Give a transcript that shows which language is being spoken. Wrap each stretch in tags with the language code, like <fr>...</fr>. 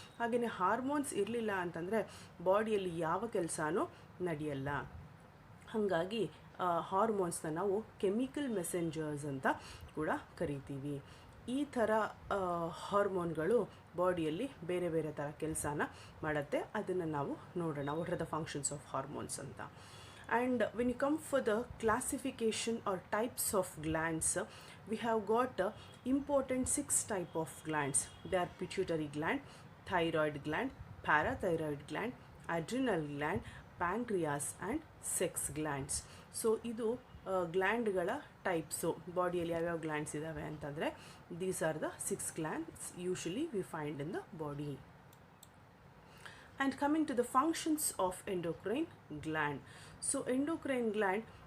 <kn>ಹಾಗೆಯೇ ಹಾರ್ಮೋನ್ಸ್ ಇರಲಿಲ್ಲ ಅಂತಂದರೆ ಬಾಡಿಯಲ್ಲಿ ಯಾವ ಕೆಲಸನೂ ನಡೆಯಲ್ಲ. ಹಾಗಾಗಿ ಹಾರ್ಮೋನ್ಸ್ನ ನಾವು ಕೆಮಿಕಲ್ ಮೆಸೆಂಜರ್ಸ್ ಅಂತ ಕೂಡ ಕರಿತೀವಿ. ಈ ಥರ ಹಾರ್ಮೋನ್ಗಳು ಬಾಡಿಯಲ್ಲಿ ಬೇರೆ ಬೇರೆ ಥರ ಕೆಲಸನ ಮಾಡುತ್ತೆ. ಅದನ್ನು ನಾವು ನೋಡೋಣ,</kn> <en>what are the functions of hormones</en> <kn>ಅಂತ.</kn> <en>And when you come for the classification or types of glands, we have got important 6 type of glands. They are pituitary gland, thyroid gland, parathyroid gland, adrenal gland, pancreas and sex glands. So</en> <kn>ಇದು ಗ್ಲ್ಯಾಂಡ್ಗಳ types. ಬಾಡಿಯಲ್ಲಿ ಯಾವ್ಯಾವ glands ಇದ್ದಾವೆ ಅಂತಂದರೆ,</kn> <en>These are the 6 glands usually we find in the body. And coming to the functions of endocrine gland. So endocrine gland,</en>